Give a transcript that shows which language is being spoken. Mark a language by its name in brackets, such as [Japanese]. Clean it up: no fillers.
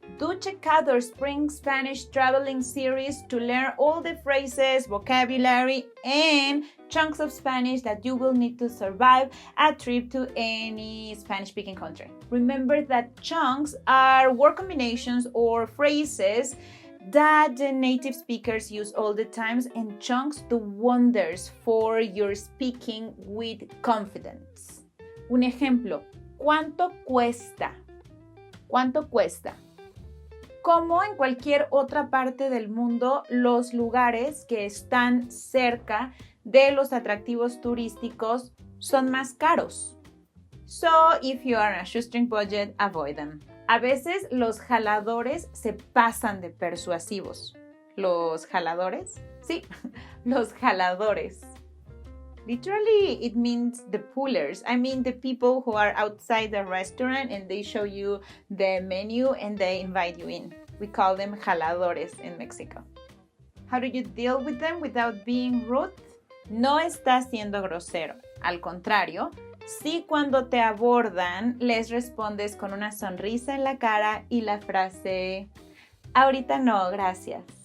[English] Do check out our Spring Spanish Traveling series to learn all the phrases, vocabulary, and chunks of Spanish that you will need to survive a trip to any Spanish-speaking country. Remember that chunks are word combinations or phrases that the native speakers use all the times, and chunks do wonders for your speaking with confidence. [Spanish] Un ejemplo, ¿cuánto cuesta? ¿Cuánto cuesta? Como en cualquier otra parte del mundo, los lugares que están cerca de los atractivos turísticos son más caros. [English] So, if you are on a shoestring budget, avoid them. [Spanish] A veces los jaladores se pasan de persuasivos. ¿Los jaladores? Sí, los jaladores. [English] Literally, it means the pullers. I mean the people who are outside the restaurant and they show you the menu and they invite you in. We call them jaladores in Mexico. How do you deal with them without being rude? [Spanish] No estás siendo grosero. Al contrario, si cuando te abordan les respondes con una sonrisa en la cara y la frase, ahorita no, gracias.